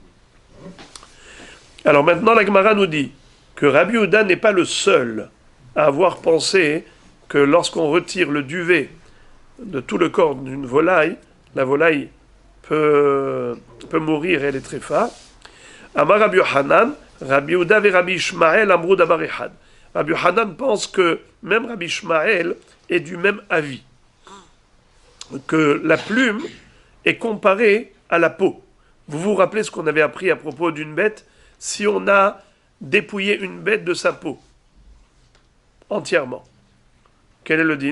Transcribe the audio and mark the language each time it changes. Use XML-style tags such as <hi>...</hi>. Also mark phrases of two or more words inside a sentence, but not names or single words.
<fr>Alors maintenant, la Gemara nous dit que Rabbi Yehuda n'est pas le seul à avoir pensé que lorsqu'on retire le duvet de tout le corps d'une volaille, la volaille peut mourir et elle est très fade.</fr> <he>אמר רבי יוחנן, Rabbi Yehuda et Rabbi Ishmael אמרו דבר אחד.</he> <fr>Rabbi Yochanan pense que même Rabbi Ishmael est du même avis, que la plume est comparée à la peau. Vous vous rappelez ce qu'on avait appris à propos d'une bête? Si on a dépouillé une bête de sa peau entièrement, quel est le din?</fr>